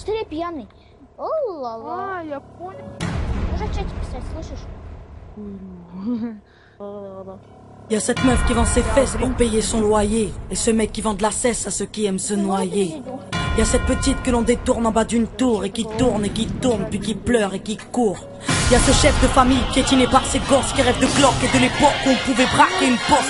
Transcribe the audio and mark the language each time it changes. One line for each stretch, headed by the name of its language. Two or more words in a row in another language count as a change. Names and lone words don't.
Russian: пьяный. О-ла-ла. А, я понял. Уже в чате писать, слышишь?
French: Y a cette meuf qui vend ses fesses pour payer son loyer, et ce mec qui vend de la cesse à ceux qui aiment se noyer. Y a cette petite que l'on détourne en bas d'une tour, et qui tourne, puis qui pleure et qui court. Y a ce chef de famille piétiné par ses gosses qui rêve de glock et de l'époque où on pouvait braquer une poste.